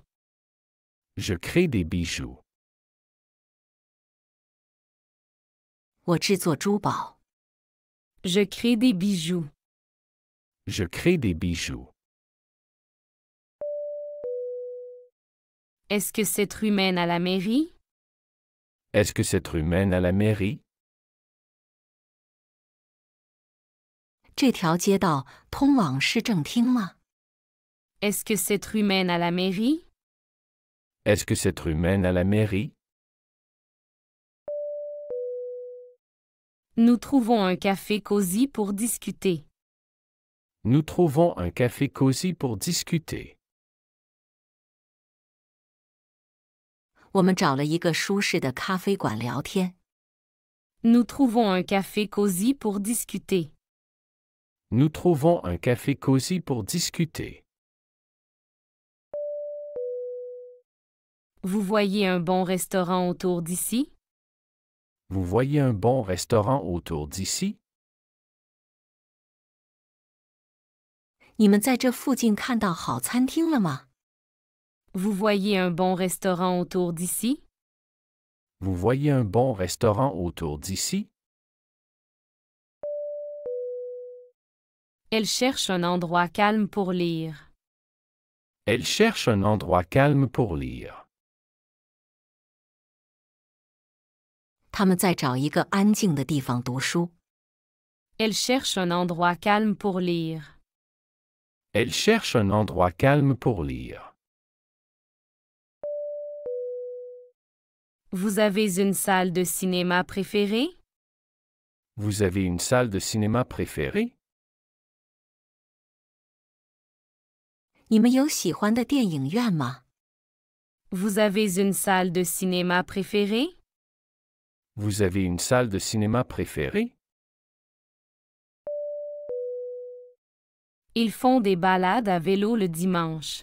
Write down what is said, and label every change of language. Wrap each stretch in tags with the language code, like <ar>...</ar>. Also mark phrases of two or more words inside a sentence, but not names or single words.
<fr>Je crée des bijoux.</fr> <zh>我制作珠宝。</zh> <fr>Je crée des bijoux. Je crée des bijoux. Est-ce que cette rue mène à la mairie? Est-ce que cette rue mène à la mairie?</fr> <zh>这条街道通往市政厅吗？</zh> <fr>Est-ce que cette rue mène à la mairie? Est-ce que cette rue mène à la mairie? Nous trouvons un café cosy pour discuter. Nous trouvons un café cosy pour discuter.</fr> <zh>我们找了一个舒适的咖啡馆聊天。</zh> <fr>Nous trouvons un café cosy pour discuter. Nous trouvons un café cosy pour discuter. Vous voyez un bon restaurant autour d'ici? Vous voyez un bon restaurant autour d'ici?</fr> <zh>你们在这附近看到好餐厅了吗？</zh> <fr>Vous voyez un bon restaurant autour d'ici? Vous voyez un bon restaurant autour d'ici? Elle cherche un endroit calme pour lire. Elle cherche un endroit calme pour lire.</fr> <zh>他们在找一个安静的地方读书。</zh> <fr>Elle cherche un endroit calme pour lire. Elle cherche un endroit calme pour lire. Vous avez une salle de cinéma préférée? Vous avez une salle de cinéma préférée?</fr> <zh>你们有喜欢的电影院吗？</zh> <fr>Vous avez une salle de cinéma préférée? Vous avez une salle de cinéma préférée? Ils font des balades à vélo le dimanche.</fr>